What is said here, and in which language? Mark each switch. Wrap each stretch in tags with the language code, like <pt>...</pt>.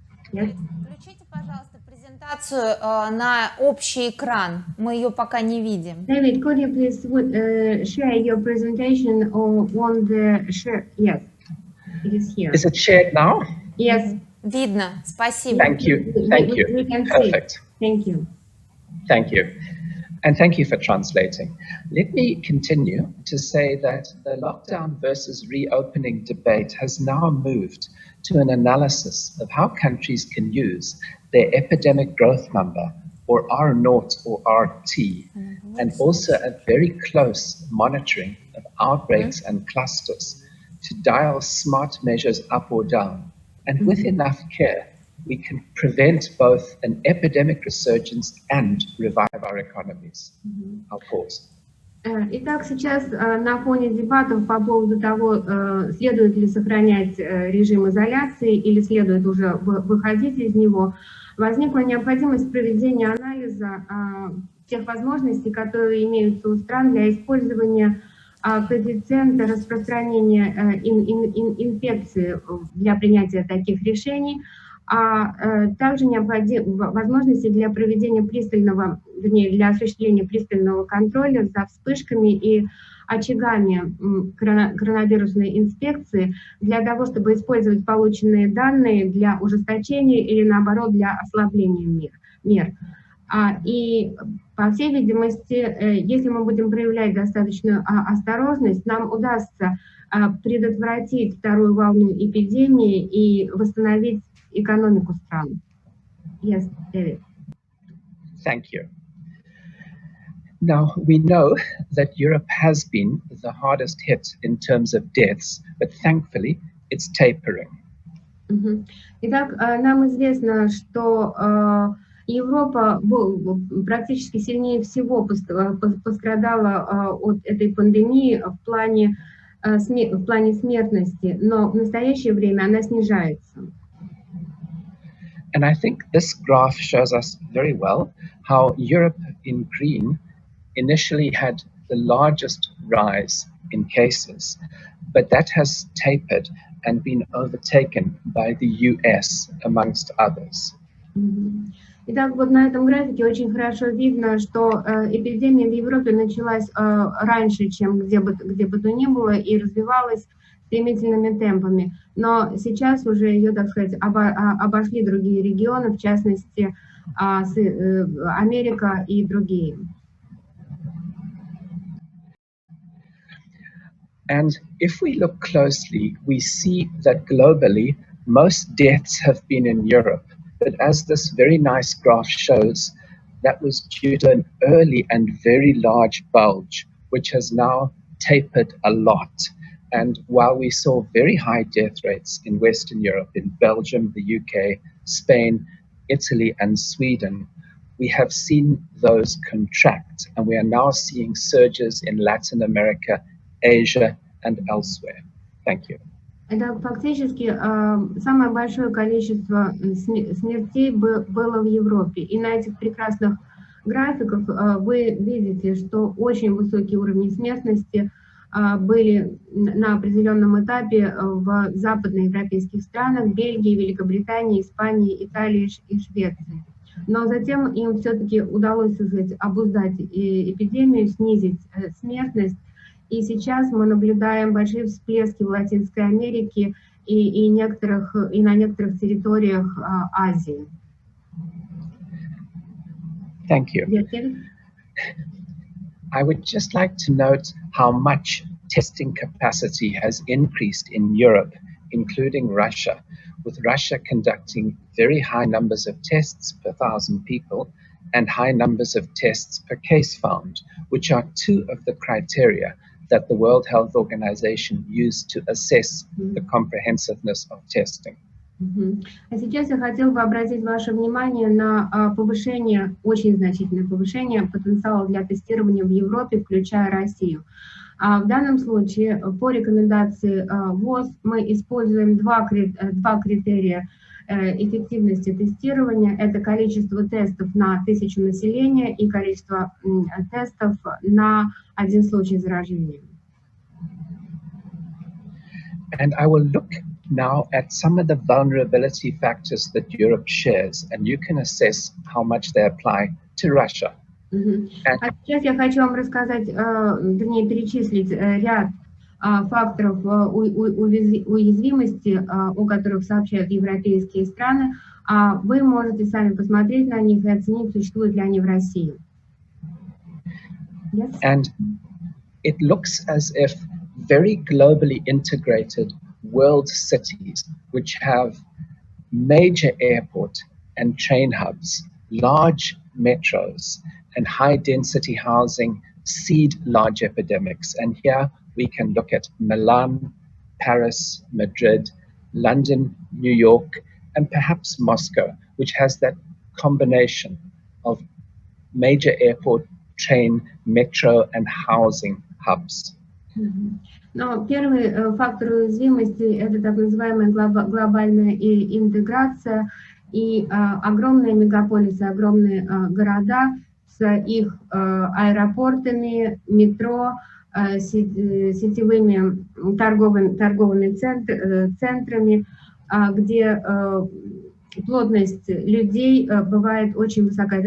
<ru>Включите, пожалуйста, презентацию на общий экран. Мы ее пока не видим.</ru> <en>David, could you please share your presentation on the share? Yes. It is here. Is it shared now? Yes.</en> <ru>Видно. Спасибо.</ru> <en>Thank you. Thank you. We can see. Perfect. Thank you. Thank you. And thank you for translating. Let me continue to say that the lockdown versus reopening debate has now moved to an analysis of how countries can use their epidemic growth number, or R0 or RT, and also a very close monitoring of outbreaks and clusters to dial smart measures up or down. And with enough care, we can prevent both an epidemic resurgence and revive our economies. I'll pause.</en> <ru>Итак, сейчас на фоне дебатов по поводу того, следует ли сохранять режим изоляции или следует уже выходить из него, возникла необходимость проведения анализа тех возможностей, которые имеются у стран для использования коэффициента распространения инфекции для принятия таких решений, а также возможности для проведения пристального, вернее, для осуществления пристального контроля за вспышками и очагами коронавирусной инспекции для того, чтобы использовать полученные данные для ужесточения или, наоборот, для ослабления мер. И, по всей видимости, если мы будем проявлять достаточную осторожность, нам удастся предотвратить вторую волну эпидемии и восстановить экономику стран.</ru> <en>Yes, David. Thank you. Now, we know that Europe has been the hardest hit in terms of deaths, but thankfully it's tapering.</en> <ru>Итак, нам известно, что Европа практически сильнее всего пострадала от этой пандемии в плане смертности, но в настоящее время она снижается.</ru> <en>And I think this graph shows us very well how Europe in green initially had the largest rise in cases, but that has tapered and been overtaken by the US, amongst others.</en> <ru>Итак, вот на этом графике очень хорошо видно, что эпидемия в Европе началась раньше, чем где бы то ни было, и развивалась стремительными темпами. Но сейчас уже ее, так сказать, обошли другие регионы, в частности, Америка и другие.</ru> <en>And if we look closely, we see that globally, most deaths have been in Europe. But as this very nice graph shows, that was due to an early and very large bulge, which has now tapered a lot. And while we saw very high death rates in Western Europe, in Belgium, the UK, Spain, Italy, and Sweden, we have seen those contract. And we are now seeing surges in Latin America, Asia, and elsewhere. Thank you.</en> <ru>Это фактически самое большое количество смертей было в Европе. И на этих прекрасных графиках вы видите, что очень высокие уровни смертности были на определенном этапе в западноевропейских странах, Бельгии, Великобритании, Испании, Италии и Швеции. Но затем им все-таки удалось, так сказать, обуздать эпидемию, снизить смертность. И сейчас мы наблюдаем большие всплески в Латинской Америке и на некоторых территориях Азии.</ru> <en>Thank you. I would just like to note how much testing capacity has increased in Europe, including Russia, with Russia conducting very high numbers of tests per 1,000 people and high numbers of tests per case found, which are two of the criteria that the World Health Organization used to assess the comprehensiveness of testing.</en> <ru>А сейчас я хотела бы обратить ваше внимание на повышение, очень значительное повышение потенциала для тестирования в Европе, включая Россию. В данном случае по рекомендации ВОЗ мы используем два критерия эффективности тестирования. Это количество тестов на 1000 населения и количество тестов на 1 случай заражения.</ru> <en>And I will look now at some of the vulnerability factors that Europe shares, and you can assess how much they apply to Russia.</en> <ru>А сейчас я хочу вам рассказать, вернее, перечислить ряд факторов уязвимости, о которых сообщают европейские страны, а вы можете сами посмотреть на них и оценить, существуют ли они в России.</ru> <en>Yes? And it looks as if very globally integrated world cities, which have major airport and train hubs, large metros, and high-density housing seed large epidemics. And here we can look at Milan, Paris, Madrid, London, New York, and perhaps Moscow, which has that combination of major airport, train, metro, and housing hubs.</en> <ru>Но первый фактор уязвимости – это так называемая глобальная интеграция и огромные мегаполисы, огромные города с их аэропортами, метро, сетевыми торговыми центрами, где плотность людей бывает очень высока.</ru>